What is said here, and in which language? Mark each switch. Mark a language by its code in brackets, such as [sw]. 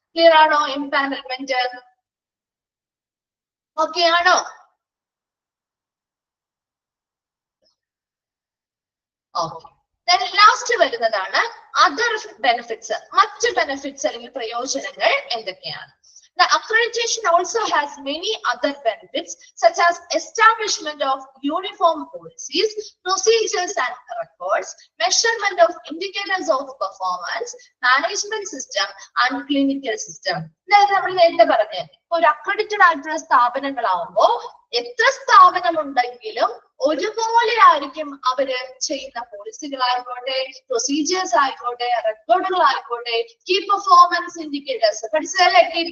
[ml] Clear ആണോ? എംപാനൽമെന്റ് okay ആണോ? Okay. Last വരുന്നതാണ് അതർ ബെനിഫിറ്റ്സ്. മറ്റ് ബെനിഫിറ്റ്സ് അല്ലെങ്കിൽ പ്രയോജനങ്ങൾ എന്തൊക്കെയാണ്? [en] The accreditation also has many other benefits such as establishment of uniform policies, procedures and records, measurement of indicators of performance, management system and clinical system. [ml] നമ്മൾ നേരത്തെ പറഞ്ഞ ഒരു accredited ആയിട്ടുള്ള സ്ഥാപനങ്ങളാവുമ്പോ എത്ര സ്ഥാപനം ഉണ്ടെങ്കിലും ഒരുപോലെ ആയിരിക്കും അവര് ചെയ്യുന്ന പോളിസികളായിക്കോട്ടെ, പ്രൊസീജിയേഴ്സ് ആയിക്കോട്ടെ, റെക്കോർഡുകളായിക്കോട്ടെ, കീ പെർഫോമൻസ് ഇൻഡിക്കേറ്റേഴ്സ് പഠിച്ചതല്ലേ?